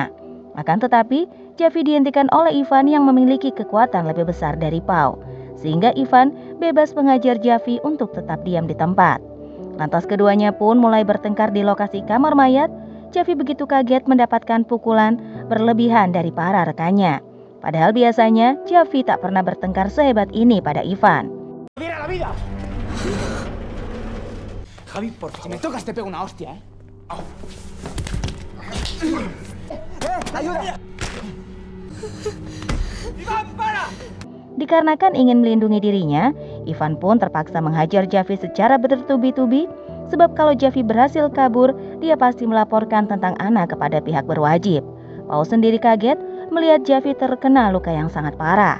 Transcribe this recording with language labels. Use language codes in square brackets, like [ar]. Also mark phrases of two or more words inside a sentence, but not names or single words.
[id] Akan tetapi Javi dihentikan oleh Ivan yang memiliki kekuatan lebih besar dari Pau, sehingga Ivan bebas mengajar Javi untuk tetap diam di tempat. Lantas keduanya pun mulai bertengkar di lokasi kamar mayat. Javi begitu kaget mendapatkan pukulan berlebihan dari para rekannya. Padahal biasanya Javi tak pernah bertengkar sehebat ini pada Ivan. [es] ¡Mira la vida! Javi, por favor. Si me tocas te pego una hostia, ¿eh? Au. ¡Ayuda! ¡Ivan, para! [id] Dikarenakan ingin melindungi dirinya, Ivan pun terpaksa menghajar Javi secara bertubi-tubi. Sebab kalau Javi berhasil kabur, dia pasti melaporkan tentang Anna kepada pihak berwajib. Pau sendiri kaget melihat Javi terkena luka yang sangat parah.